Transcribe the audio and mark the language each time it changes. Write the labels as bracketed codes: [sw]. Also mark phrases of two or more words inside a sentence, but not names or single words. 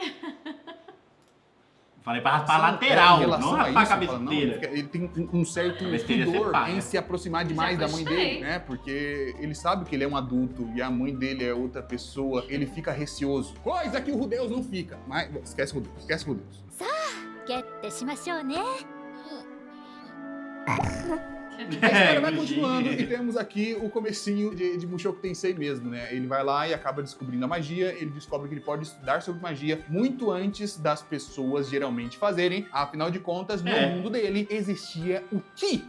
[pt] Falei pra raspar a lateral, em não relação raspar a isso, cabeça fala, não, inteira. ele tem um certo Besteira ser pudor pá, em né? se aproximar demais Já da mãe gostei. dele, né? Porque ele sabe que ele é um adulto e a mãe dele é outra pessoa, ele fica receoso. Coisa que o Rudeus não fica. Mas esquece o Rudeus. [ja] ゲッてしましょうね [pt] A história vai Eugênio. continuando e temos aqui o comecinho de Mushoku Tensei mesmo, né? Ele vai lá e acaba descobrindo a magia, ele descobre que ele pode estudar sobre magia muito antes das pessoas geralmente fazerem. Afinal de contas, no mundo dele existia o Ki.